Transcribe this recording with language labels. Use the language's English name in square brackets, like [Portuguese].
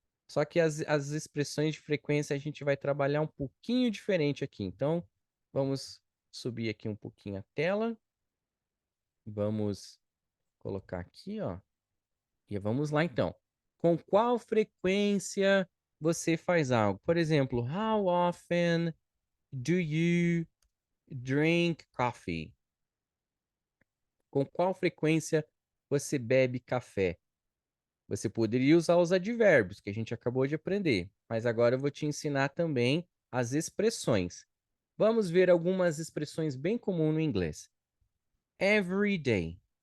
[Portuguese] Só que as expressões de frequência a gente vai trabalhar um pouquinho diferente aqui. Então, vamos subir aqui um pouquinho a tela. Vamos colocar aqui, ó. E vamos lá, então. Com qual frequência você faz algo? Por exemplo, [English] how often do you drink coffee? [Portuguese] Com qual frequência você bebe café? Você poderia usar os advérbios que a gente acabou de aprender, mas agora eu vou te ensinar também as expressões. Vamos ver algumas expressões bem comuns no inglês. [English] Every day.